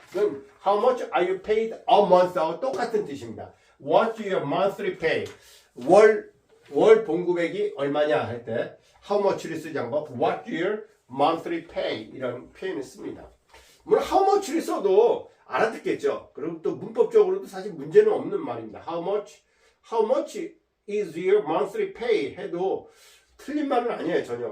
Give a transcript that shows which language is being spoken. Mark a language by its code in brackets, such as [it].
[ko] 그럼 [en] how much are you paid a month하고 [ko] 똑같은 뜻입니다. [en] What's your monthly pay? [ko] 월 봉급액이 얼마냐 할 때 how much를 쓰지 않고 [en] what's your monthly pay [ko] 이런 표현을 씁니다. 물론 how much를 써도 알아듣겠죠. 그리고 또 문법적으로도 사실 문제는 없는 말입니다. [en] How much is your monthly pay [ko] 해도 틀린 말은 아니에요 전혀.